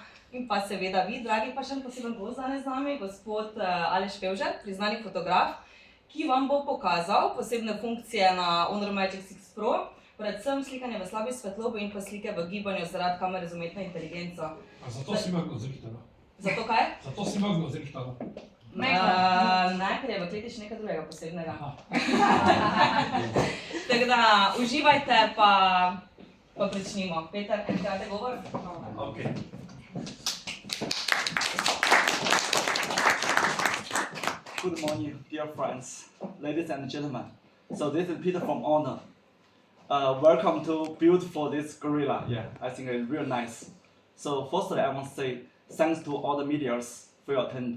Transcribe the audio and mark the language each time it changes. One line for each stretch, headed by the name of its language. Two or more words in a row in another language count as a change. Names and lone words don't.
Slovenian: In pa seveda vi, dragi, pa še poseben gost danes z nami, gospod Aleš Pevžer, priznani fotograf, ki vam bo pokazal posebne funkcije na Honor Magic 6 Pro, predvsem slikanje v slabi svetlobi in pa slike v gibanju zaradi kamere z umetno inteligenco. A zato si mogel zrihtano? Zato kaj? Zato si mogel zrihtano? Ne, ker je v kleti še nekaj drugega posebnega. Tako da, uživajte, pa pričnimo. Peter, enkrat je govor? Ok.
English: Good morning, dear friends, ladies and gentlemen. So this is Peter from Honor. Welcome to beautiful this gorilla. Yeah, I think it's real nice. So firstly, I want to say thanks to all the medias for your attendance.